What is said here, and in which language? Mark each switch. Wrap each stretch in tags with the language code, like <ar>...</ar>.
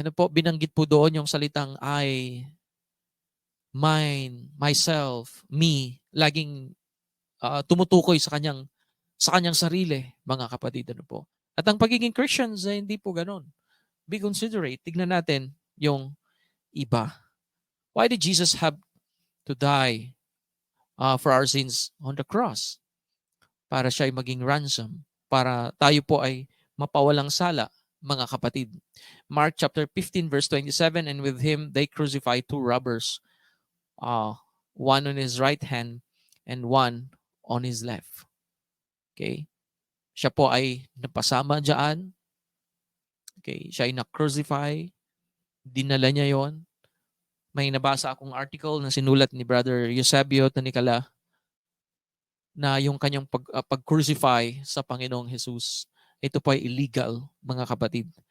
<tl>Binanggit po doon yung salitang I, mine, myself, me. Laging tumutukoy sa kanyang sarili, mga kapatid. At ang pagiging Christians ay hindi po ganun.</tl> <en>Be considerate.</en> <tl>Tignan natin yung iba.</tl> <en>Why did Jesus have to die for our sins on the cross?</en> <tl>Para siya ay maging ransom. Para tayo po ay mapawalang sala, mga kapatid.</tl> <en>Mark chapter 15 verse 27, and with him they crucified two robbers, one on his right hand and one on his left. Okay?</en> <tl>Siya po ay napasama dyan. Okay? Siya ay na-crucify. Dinala niya yon. May nabasa akong article na sinulat ni Brother Eusebio Tanicala na yung kanyang pag-crucify sa Panginoong Jesus, ito po ay illegal, mga kapatid.</tl>